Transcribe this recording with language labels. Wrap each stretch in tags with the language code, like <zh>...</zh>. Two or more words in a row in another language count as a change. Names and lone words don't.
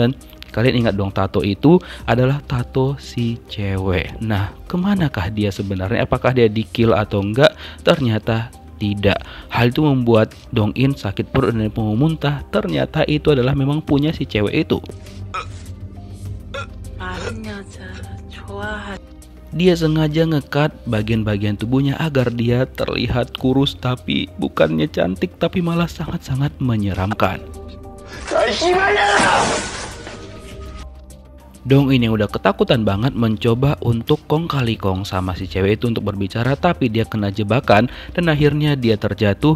<id>Dan kalian ingat dong, tato itu adalah tato si cewek. Nah, kemanakah dia sebenarnya? Apakah dia di-kill atau enggak? Ternyata tidak. Hal itu membuat Dong-in sakit perut dan mau muntah. Ternyata itu adalah memang punya si cewek itu.</id> <ko>마른 여자 좋아하지.</ko> <id>Dia sengaja ngekat bagian-bagian tubuhnya agar dia terlihat kurus, tapi bukannya cantik, tapi malah sangat-sangat menyeramkan. Dong-in yang udah ketakutan banget mencoba untuk kong kali kong sama si cewek itu untuk berbicara, tapi dia kena jebakan dan akhirnya dia terjatuh.</id>